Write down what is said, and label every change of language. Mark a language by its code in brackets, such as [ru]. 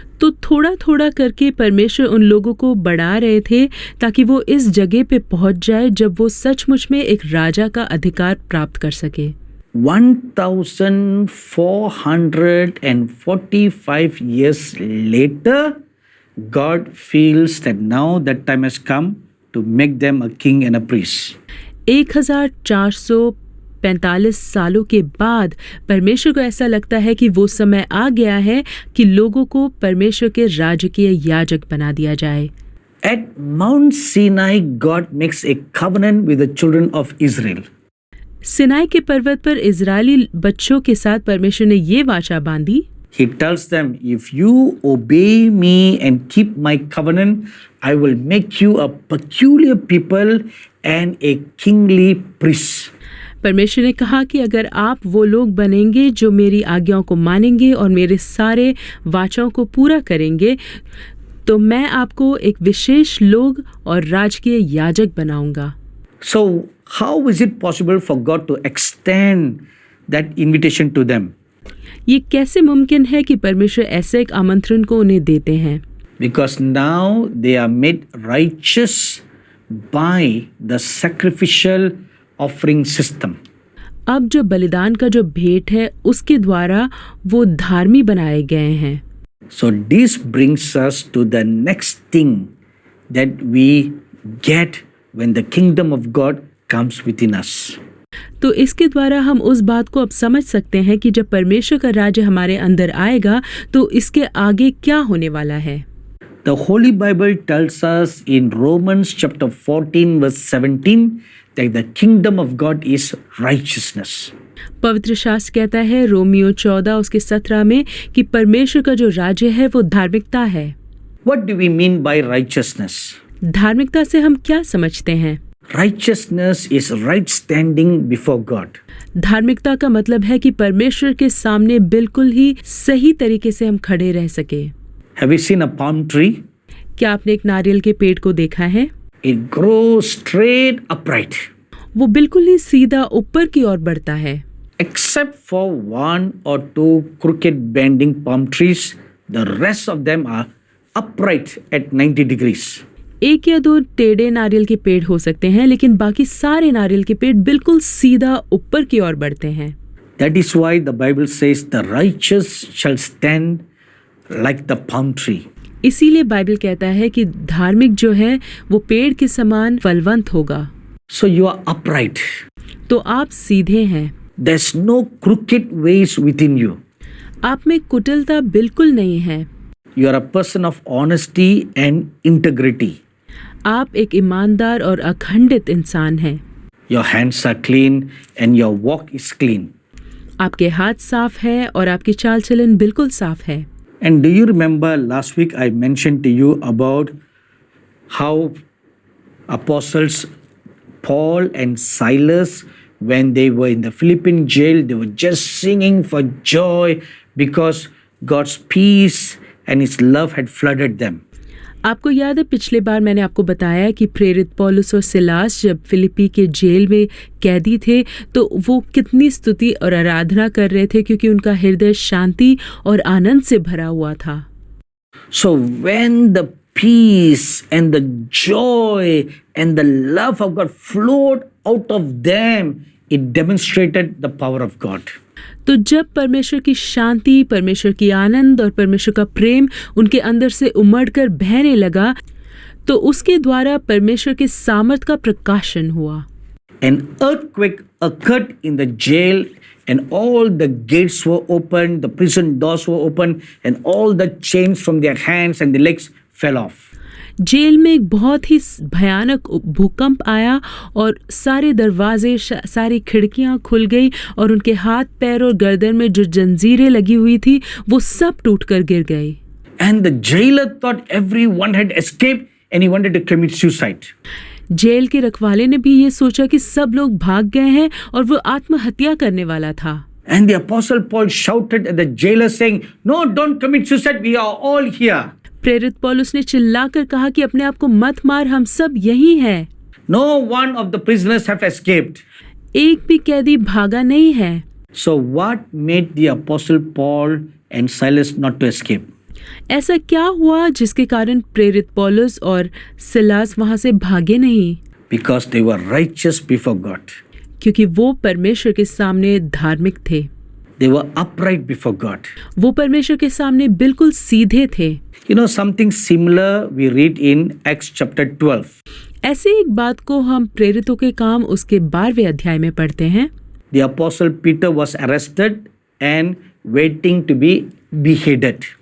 [hi] तो थोड़ा थोड़ा करके परमेश्वर उन लोगों को बढ़ा रहे थे ताकि वो इस जगह पे पहुंच जाए जब वो सचमुच में एक राजा का अधिकार प्राप्त कर सके। [en] 1445 years later, God feels that now that time has come to make them a king and a priest. [hi] 1445 सालों के बाद परमेश्वर को ऐसा लगता है कि वो समय आ गया है कि लोगों को परमेश्वर के राजकीय याजक बना दिया जाए। [en] At Mount Sinai, God makes a covenant with the children of Israel. [hi] Sinai के पर्वत पर इजरायली बच्चों के साथ परमेश्वर ने ये वाचा बांधी। [en] He tells them, if you obey me and keep my covenant, I will make you a peculiar people and a kingly priest. [hi] परमेश्वर ने कहा कि अगर आप वो लोग बनेंगे जो मेरी आज्ञाओं को मानेंगे और मेरे सारे वाचाओं को पूरा करेंगे, तो मैं आपको एक विशेष लोग और राजकीय याजक बनाऊंगा। [en] So, how is it possible for God to extend that invitation to them? [hi] ये कैसे मुमकिन है कि परमेश्वर ऐसे एक आमंत्रण को उन्हें देते हैं? [en] Because now they are made righteous by the sacrificial offering system. [hi] अब जो बलिदान का जो भेंट है उसके द्वारा वो धार्मिक बनाए गए हैं। [en] So this brings us to the next thing that we get when the kingdom of God comes within us. [hi] तो इसके द्वारा हम उस बात को अब समझ सकते हैं कि जब परमेश्वर का राज्य हमारे अंदर आएगा तो इसके आगे क्या होने वाला है। [en] The Holy Bible tells us in Romans chapter 14 verse 17 that the kingdom of God is righteousness. [hi] पवित्र शास्त्र कहता है रोमियो 14 उसके 17 में कि परमेश्वर का जो राज्य है वो धार्मिकता है। [en] What do we mean by righteousness? [hi] धार्मिकता से हम क्या समझते हैं? [en] Righteousness is right standing before God. [hi] धार्मिकता का मतलब है कि परमेश्वर के सामने बिल्कुल ही सही तरीके से हम खड़े रह सके। [en] Have you seen a palm tree? [hi] क्या आपने एक नारियल के पेड़ को देखा है? [en] It grows straight upright. [hi] वो बिल्कुल ही सीधा ऊपर की ओर बढ़ता है। [en] Except for one or two crooked bending palm trees, the rest of them are upright at 90 degrees. [hi] एक या दो टेढ़े नारियल के पेड़ हो सकते हैं, लेकिन बाकी सारे नारियल के पेड़ बिल्कुल सीधा ऊपर की ओर बढ़ते हैं। [en] That is why the Bible says the righteous shall stand like the palm tree. [hi] इसीलिए बाइबल कहता है कि धार्मिक जो है वो पेड़ के समान फलवंत होगा। [en] So you are upright. [hi] तो आप सीधे हैं। [en] There's no crooked ways within you. [hi] आप में कुटिलता बिल्कुल नहीं है। [en] You are a person of honesty and integrity. [hi] आप एक ईमानदार और अखंडित इंसान हैं। [en] Your hands are clean and your walk is clean. [hi] आपके हाथ साफ है और आपकी चाल चलन बिल्कुल साफ है। [en] And do you remember last week I mentioned to you about how apostles Paul and Silas, when they were in the Philippian jail, they were just singing for joy because God's peace and His love had flooded them. [hi] आपको याद है पिछले बार मैंने आपको बताया कि प्रेरित पौलुस और सिलास जब फिलिप्पी के जेल में कैदी थे तो वो कितनी स्तुति और आराधना कर रहे थे क्योंकि उनका हृदय शांति और आनंद से भरा हुआ था। [en] So when the peace and the joy and the love of God flowed out of them, it demonstrated the power of God. [hi] तो जब परमेश्वर की शांति, परमेश्वर की आनंद और परमेश्वर का प्रेम उनके अंदर से उमड़कर बहने लगा तो उसके द्वारा परमेश्वर के सामर्थ का प्रकाशन हुआ। [en] An earthquake occurred in the jail and all the gates were opened, the prison doors were opened and all the chains from their hands and their legs fell off. [hi] Jail में एक बहुत ही भयानक भूकंप आया और सारे दरवाजे, सारी खिड़कियां खुल गई और उनके हाथ, पैर और गर्दन में जो जंजीरें लगी हुई थी वो सब टूटकर गिर गई। [en] And the jailer thought everyone had escaped and he wanted to commit suicide. [hi] Jail के रखवाले ने भी ये सोचा कि सब लोग भाग गए हैं और वो आत्महत्या करने वाला था। [en] And the apostle Paul shouted at the jailer saying, "No, don't commit suicide. We are all here." [hi] प्रेरित पौलुस ने चिल्लाकर कहा कि अपने आप को मत मार, हम सब यही हैं। [en] No one of the prisoners have escaped. [hi] एक भी कैदी भागा नहीं है। [en] So what made the apostle Paul and Silas not to escape? [hi] ऐसा क्या हुआ जिसके कारण प्रेरित पौलुस और सिलास वहां से भागे नहीं? [en] Because they were righteous before God. [hi] क्योंकि वो परमेश्वर के सामने धार्मिक थे। [en] They were upright before God. [hi] वो परमेश्वर के सामने बिल्कुल सीधे थे। [en] You know, something similar we read in Acts chapter 12. [hi] ऐसे एक बात को हम प्रेरितों के काम उसके 12वें अध्याय में पढ़ते हैं। [en] The apostle Peter was arrested and waiting to be beheaded.